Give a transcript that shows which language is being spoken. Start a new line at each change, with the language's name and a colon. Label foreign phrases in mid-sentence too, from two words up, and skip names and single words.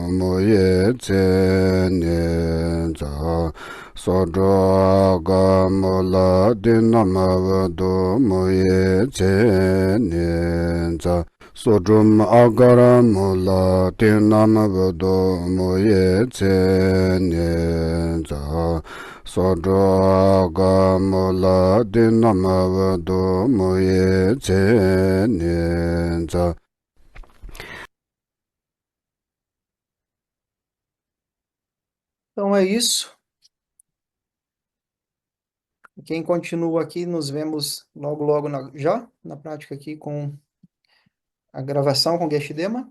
Portuguese: moye tse ne za sodro aga mola tinam vado moye tse ne za sodrum agara mola tinam vado moye tse ne za sodro aga mola tinam vado moye tse ne za. Então é isso. Quem continua aqui, nos vemos logo já na prática aqui com a gravação com Geshe-Dema.